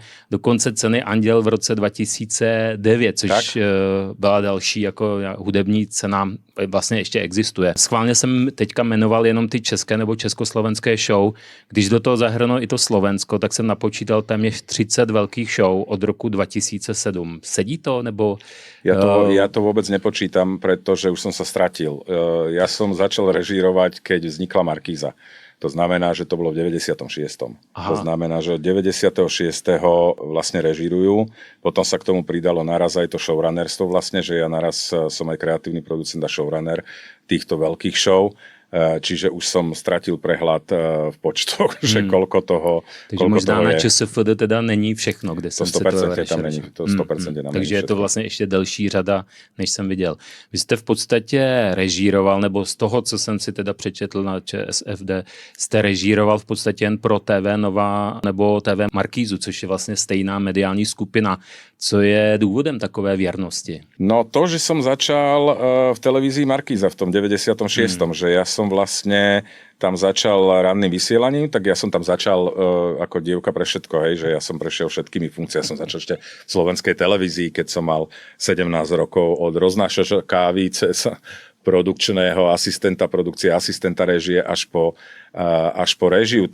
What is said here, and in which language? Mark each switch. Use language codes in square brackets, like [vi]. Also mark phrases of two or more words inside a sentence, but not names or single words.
[cs] Dokonce Ceny Anděl v roce 2009, což byla další jako hudební cena, vlastně ještě existuje. Schválně jsem teďka jmenoval jenom ty české nebo československé show. Když do toho zahrnu i to Slovensko, tak jsem napočítal téměř 30 velkých show od roku 2007. Sedí to, nebo... [sk] Ja to vôbec nepočítam, pretože už som sa stratil. Ja som začal režírovať, keď vznikla Markíza. To znamená, že to bolo v 96. Aha. To znamená, že od 96. vlastne režírujú. Potom sa k tomu pridalo naraz aj to showrunnerstvo vlastne, že ja naraz som aj kreatívny producent a showrunner týchto veľkých show. čiže už som stratil prehľad v počtoch, že koľko toho [cs] Takže možná na ČSFD teda není všechno, kde jsem si to tam není, to 100% tam Takže není je to vlastně ještě delší řada, než jsem viděl. Vy jste v podstatě režíroval, nebo z toho, co jsem si teda přečetl na ČSFD, jste režíroval v podstatě jen pro TV Nova nebo TV Markízu, což je vlastně stejná mediální skupina. Co je důvodem takové věrnosti? No to, [sk] že som začal v televízii Markíza v tom 96., že ja som vlastne tam začal ranným vysielaním, tak ja som tam začal ako dievka pre všetko, hej, že ja som prešiel všetkými funkciami. Ja som začal ešte v slovenskej televízii, keď som mal 17 rokov, od roznášača kávy cez produkčného asistenta produkcie, asistenta režie až po režiu.